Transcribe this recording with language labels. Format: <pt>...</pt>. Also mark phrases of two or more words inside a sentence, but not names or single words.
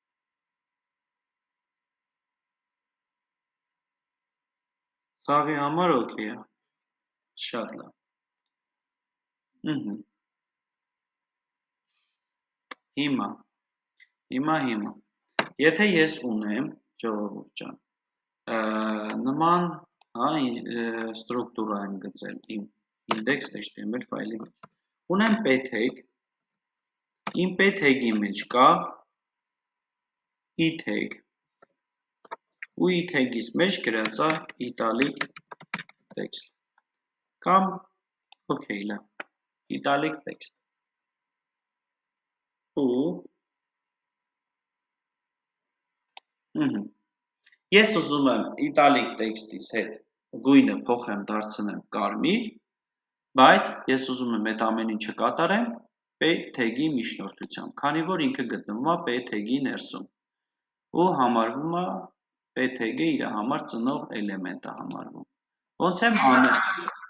<hy>Սաղի համար օքեյ է, շատ լավ։ Հիմա, եթե ես ունեմ, ժողովուրդ ջան, նման, հա, ստրուկտուրա եմ գծել իմ index.html ֆայլի մեջ։ Ունեմ</hy> <en>p tag,</en> <hy>իմ</hy> <en>p tag-</en> <hy>ի մեջ կա</hy> <en>e tag,</en> <hy>ու</hy> <en>e tag-</en> <hy>ից մեջ գրած է</hy> <en>italic text,</en> <hy>կամ, օքեյ, լավ,</hy> <en>italic text,</en> <hy>ու ես ուզում եմ</hy> <en>italic text-</en> <hy>ից հետ գույնը փոխեմ դարձնեմ կարմիր, բայց ես ուզում եմ այդ ամեն ինչը կատարեմ</hy> <en>p tag-</en> <hy>ի միջնորդությամբ, քանի որ ինքը գտնվում է</hy> <en>p tag-</en> <hy>ի ներսում ու համարվում է</hy> <en>p tag-</en> <hy>ը իր համար ծնող էլեմենտ է համարվում։ Ոնց եմ անել։</hy>